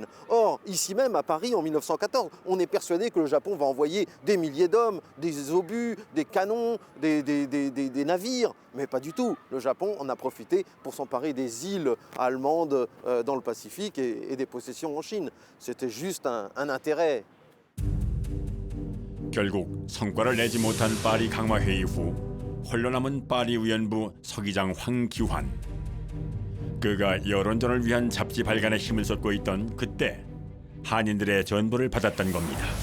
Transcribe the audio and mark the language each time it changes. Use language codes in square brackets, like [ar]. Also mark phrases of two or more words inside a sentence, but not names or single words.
[fr] Or, ici même, à Paris, en 1914, on est persuadé que le Japon va envoyer des milliers d'hommes, des obus, des canons, des navires. Mais pas du tout. Le Japon en a profité pour s'emparer des îles allemandes dans le Pacifique et des possessions en Chine. C'était juste un intérêt. [ko] 결국 성과를 내지 못한 파리 강화 회의 후 홀로 남은 파리 위안부 서기장 황기환. 그가 여론전을 위한 잡지 발간에 힘을 쏟고 있던 그때 한인들의 전보를 받았던 겁니다.